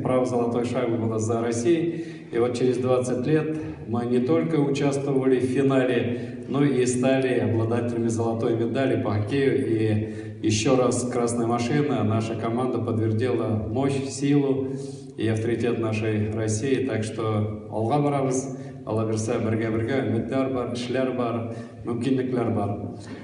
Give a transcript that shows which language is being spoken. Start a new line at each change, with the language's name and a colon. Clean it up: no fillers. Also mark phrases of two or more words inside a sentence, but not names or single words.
Russian: Право золотой шайбы было за Россией. И вот через 20 лет мы не только участвовали в финале, но и стали обладателями золотой медали по хоккею. И еще раз красная машина, наша команда подтвердила мощь, силу и авторитет нашей России. Так что
Tatar: алга барабыз, Алла берсе бергә-бергә, өметләр бар, эшләр бар, мөмкинлекләр бар.